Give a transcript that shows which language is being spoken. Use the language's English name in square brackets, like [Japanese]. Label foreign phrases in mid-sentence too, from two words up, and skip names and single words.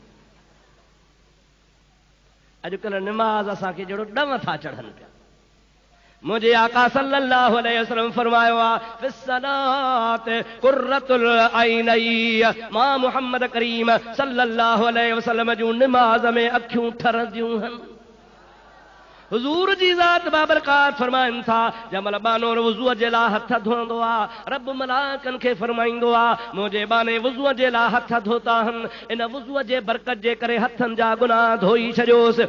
[Sindhi] अॼुकल्ह निमाज़ असांखे जहिड़ो ॾम था चढ़नि पिया मुंहिंजे आका [Arabic] صلى الله عليه وسلم [Sindhi] फरमायो आहे [Arabic] في الصلاة قرة عيني [Sindhi] मां मुहम्मद करीम [Arabic] صلى الله عليه وسلم [Sindhi] जूं निमाज़ में अखियूं ठरंदियूं आहिनि। हुजूर जी ज़ात बाबरकात फरमाइनि था जंहिंमहिल बानोर वुज़ूअ जे लाइ हथ धोईंदो आहे रब मलाइकनि खे फरमाईंदो आहे मुंहिंजे बाने वुज़ूअ जे लाइ हथ धोता आहिनि इन वुज़ूअ जे बरकत जे करे हथनि जा गुनाह धोई छॾियोसि।